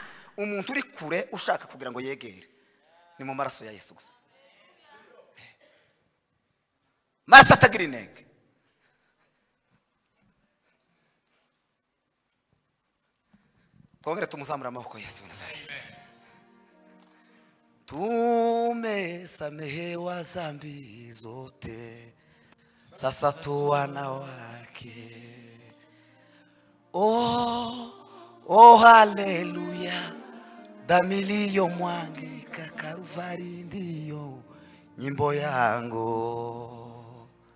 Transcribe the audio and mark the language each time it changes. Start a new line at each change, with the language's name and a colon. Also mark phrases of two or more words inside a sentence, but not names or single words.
Kinyarwanda: Umuntu uri kure ushaka kugira ngo yegere ni mu maraso ya Yesu gusa. Maraso atagira inenge. Twongere tumuzamura amaboko Yesu.
Swahili: Tumesamehewa dhambi zote, sasa tu wana wake. Oh haleluya, damu iliyomwagika Kalvari ndiyo nyimbo yangu.